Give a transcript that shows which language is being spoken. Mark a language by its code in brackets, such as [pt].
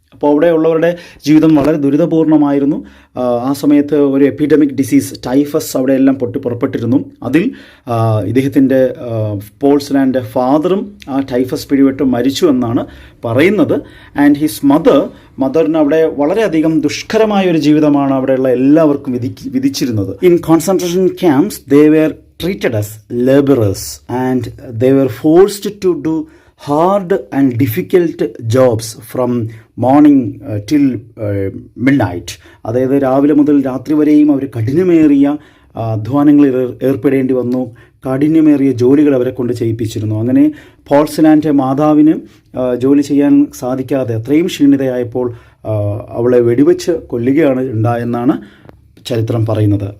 [ml] അപ്പോൾ അവിടെയുള്ളവരുടെ ജീവിതം വളരെ ദുരിതപൂർണ്ണമായിരുന്നു. ആ സമയത്ത് ഒരു എപ്പിഡമിക് ഡിസീസ് ടൈഫസ് അവിടെ എല്ലാം പുറപ്പെട്ടിരുന്നു. അതിൽ ഇദ്ദേഹത്തിൻ്റെ പോൾ സിലാൻ്റെ ഫാദറും ആ ടൈഫസ് പിടിപെട്ട് മരിച്ചു എന്നാണ് പറയുന്നത്. [en] and his [ml] മദറിന് അവിടെ വളരെയധികം ദുഷ്കരമായ ഒരു ജീവിതമാണ് അവിടെയുള്ള എല്ലാവർക്കും വിധിച്ചിരുന്നത്. [en] In concentration camps they were treated as laborers and they were forced to do hard and difficult jobs from morning till midnight. [ml] അതായത് രാവിലെ മുതൽ രാത്രി വരെയും അവർ കഠിനമേറിയ അധ്വാനങ്ങളിൽ ഏർപ്പെടേണ്ടി വന്നു. കാഠിന്യമേറിയ ജോലികൾ അവരെ കൊണ്ട് ചെയ്യിപ്പിച്ചിരുന്നു. അങ്ങനെ പോൾ സിലാൻ്റെ മാതാവിന് ജോലി ചെയ്യാൻ സാധിക്കാതെ അത്രയും ക്ഷീണിതയായപ്പോൾ അവളെ വെടിവെച്ച് കൊല്ലുകയാണ് ഉണ്ടായെന്നാണ് ചരിത്രം പറയുന്നത്.